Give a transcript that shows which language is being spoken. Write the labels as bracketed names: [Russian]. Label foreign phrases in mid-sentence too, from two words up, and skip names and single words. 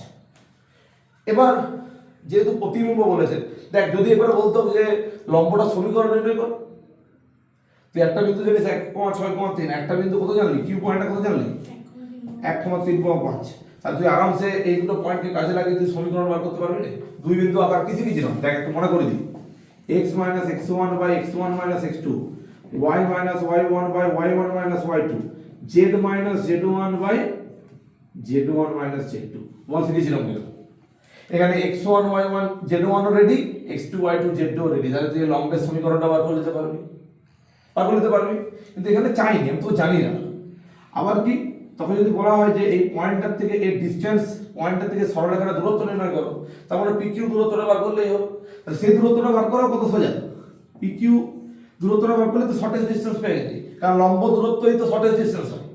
[Bangla] এবার যেহেতু প্রতিবিম্ব বলেছে, দেখ যদি এবারে বলতো যে লম্বটা সমীকরণ নির্ণয় কর, তুই একটা বিন্দু জানিস 1,6,3, একটা বিন্দু কত জানলি, কিউ পয়েন্টটা কত জানলি 1,3,5, তাহলে তুই আরামসে এই দুটো পয়েন্টকে কাজে লাগিয়ে তুই সমীকরণ বার করতে পারবি না। দুই বিন্দু আকার কিছু কিছু না, দেখ একটু মনে করে দিই, x - x1 / x1 - x2, y - y1 / y1 - y2, z - z1 / z1 - z2, বল শিখেছিলাম কিনা। এখানে x1 y1 z1 রেডি, x2 y2 z2 রেডি, তাহলে তুই লম্বের সমীকরণটা বার করে নিতে পারবি, কিন্তু এখানে চাইনি, আমি তো জানি না। আবার কি, তখন যদি বলা হয় যে এই পয়েন্টটার থেকে এই ডিস্টেন্স, পয়েন্টটার থেকে সরলরেখাটা দূরত্ব নির্ণয় করো, তার মানে পিকিউ দূরত্বটা বার করলেই হবে। তাহলে সেই দূরত্বটা বার করা কত সোজা, পিকিউ দূরত্বটা বার করলে তো [English] shortest distance [Bangla] পেয়ে গেছি, কারণ লম্ব দূরত্বই তো [English] shortest distance [Bangla] হয়।